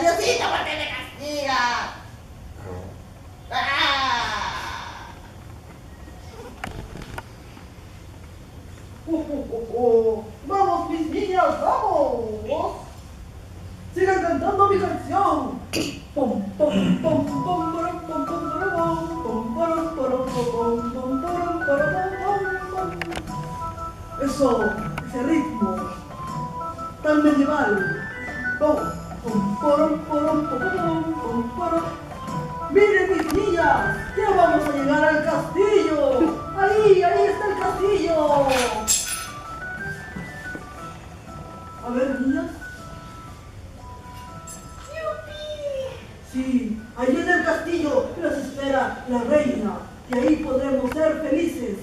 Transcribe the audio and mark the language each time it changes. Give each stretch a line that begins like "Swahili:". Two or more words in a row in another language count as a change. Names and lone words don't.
Spanish: Diosito, ¿por qué me castigas? ¡Ah! ¡Vamos, mis niñas, vamos! ¡Sigan cantando mi canción! Pom, pom, pom, pom, param, pom, pom, param, pom, param, param, pom, pom, param, param, pom, pom. Eso, ese ritmo tan medieval. Vamos. Pom, param, param, pom, pom, pom, param. ¡Miren, mis niñas! ¡Ya vamos a llegar al castillo! ¡Ahí está el castillo! A ver, niñas. Sí, allí en el castillo las espera la reina y ahí podremos ser felices.